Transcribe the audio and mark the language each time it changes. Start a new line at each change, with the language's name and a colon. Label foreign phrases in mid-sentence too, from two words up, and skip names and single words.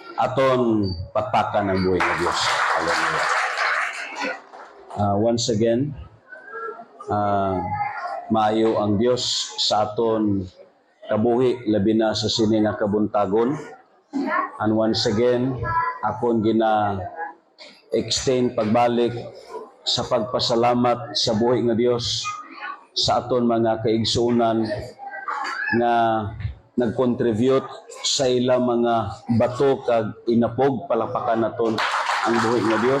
Hiligaynon: aton patpakan ng buhay ng Diyos. Hallelujah.
English: Once again,
Hiligaynon: maayo ang Diyos sa aton kabuhi, labi na sa sini nga kabuntagon.
English: And once again,
Hiligaynon: akon extend pagbalik sa pagpasalamat sa buhay nga Diyos sa aton mga kaigsuunan nga nag-contribute sa ilang mga bato kag inapog, palapakan naton ang buhay nga Diyos.